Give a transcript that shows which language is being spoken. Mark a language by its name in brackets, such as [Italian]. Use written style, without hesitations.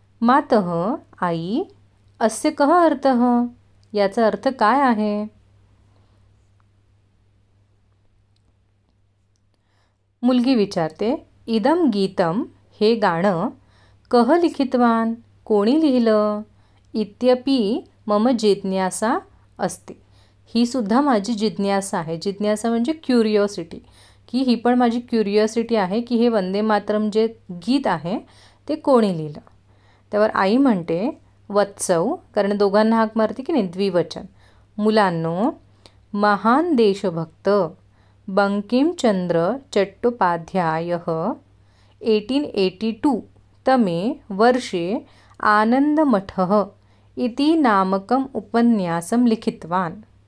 [Sanskrit] मातः [Marathi] आई [Sanskrit] अस्य कः अर्थः. [Marathi] याचा अर्थ काय आहे? मुलगी विचारते, [Sanskrit] इदम गीतम [Marathi] हे गाणं [Sanskrit] कः लिखितवान, [Marathi] कोणी लिहिलं? [Sanskrit] इत्यपि मम जिज्ञासा अस्ति. [Marathi] ही सुद्धा माझी जिज्ञासा आहे. जिज्ञासा म्हणजे क्युरिओसिटी, की ही पण माझी क्युरिओसिटी आहे की हे वंदे मातरम जे गीत आहे ते कोणी लिहिलं. त्यावर आई म्हणते, वत्सव, कारण दोघांना हाक मारते की नाही, द्विवचन. मुलांनो, [Sanskrit] महान देशभक्त बंकिमचंद्र चट्टोपाध्यायः 1882 तमे वर्षे आनंदमठः इति नामकम उपन्यासम लिखितवान.